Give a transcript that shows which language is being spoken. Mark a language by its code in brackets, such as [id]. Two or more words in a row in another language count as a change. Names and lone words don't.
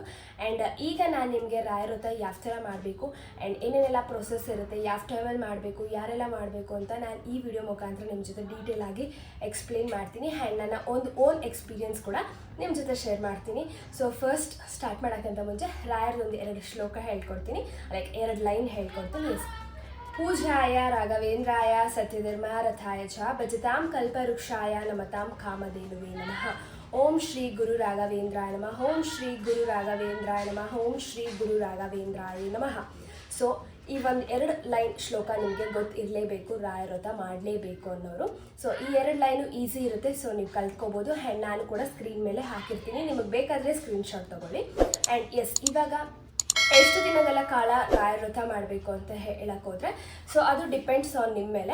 [kn] ಆ್ಯಂಡ್ ಈಗ ನಾನು ನಿಮಗೆ ರಾಯರ ವ್ರತ ಯಾವ ಥರ ಮಾಡಬೇಕು ಆ್ಯಂಡ್ ಏನೇನೆಲ್ಲ ಪ್ರೊಸೆಸ್ ಇರುತ್ತೆ, ಯಾವ ಟೈಮಲ್ಲಿ ಮಾಡಬೇಕು, ಯಾರೆಲ್ಲ ಮಾಡಬೇಕು ಅಂತ ನಾನು ಈ ವಿಡಿಯೋ ಮುಖಾಂತರ ನಿಮ್ಮ ಜೊತೆ ಡೀಟೇಲ್ ಆಗಿ ಎಕ್ಸ್ಪ್ಲೇನ್ ಮಾಡ್ತೀನಿ. ಆ್ಯಂಡ್ ನನ್ನ ಒಂದು [en] own experience [kn] ಕೂಡ ನಿಮ್ಮ ಜೊತೆ ಶೇರ್ ಮಾಡ್ತೀನಿ. [en] so first start [kn] ಮಾಡೋಕ್ಕಿಂತ ಮುಂಚೆ ರಾಯರದೊಂದು 2 ಶ್ಲೋಕ ಹೇಳ್ಕೊಡ್ತೀನಿ, [en] like 2 line [kn] ಹೇಳ್ಕೊಡ್ತೀನಿ. [sa] ಪೂಜ್ಯಾಯ ರಾಘವೇಂದ್ರಾಯ ಸತ್ಯಧರ್ಮರಥಾಯ ಚ ಭಜತಾಂ ಕಲ್ಪವೃಕ್ಷಾಯ ನಮತಾಂ ಕಾಮಧೇನುವೇ ನಮಃ. ಓಂ ಶ್ರೀ ಗುರು ರಾಘವೇಂದ್ರಾಯ ನಮಃ. ಓಂ ಶ್ರೀ ಗುರು ರಾಘವೇಂದ್ರಾಯ ನಮಃ. ಓಂ ಶ್ರೀ ಗುರು ರಾಘವೇಂದ್ರಾಯ ನಮಃ. [kn] ಸೊ ಈ ಒಂದು 2 ಲೈನ್ ಶ್ಲೋಕ ನಿಮಗೆ ಗೊತ್ತಿರಲೇಬೇಕು, ರಾಯರ ವ್ರತ ಮಾಡಲೇಬೇಕು ಅನ್ನೋರು. ಸೊ ಈ 2 ಲೈನು ಈಸಿ ಇರುತ್ತೆ, ಸೊ ನೀವು ಕಲ್ತ್ಕೋಬೋದು. ಆ್ಯಂಡ್ ನಾನು ಕೂಡ ಸ್ಕ್ರೀನ್ ಮೇಲೆ ಹಾಕಿರ್ತೀನಿ, ನಿಮಗೆ ಬೇಕಾದರೆ ಸ್ಕ್ರೀನ್ಶಾಟ್ ತೊಗೊಳ್ಳಿ. [en] and yes, [kn] ಇವಾಗ ಎಷ್ಟು ದಿನಗಳ ಕಾಲ ರಾಯರ ವ್ರತ ಮಾಡಬೇಕು ಅಂತ ಹೇಳೋಕ್ಕೋದ್ರೆ, ಸೊ ಅದು [en] depends on [kn] ನಿಮ್ಮ ಮೇಲೆ.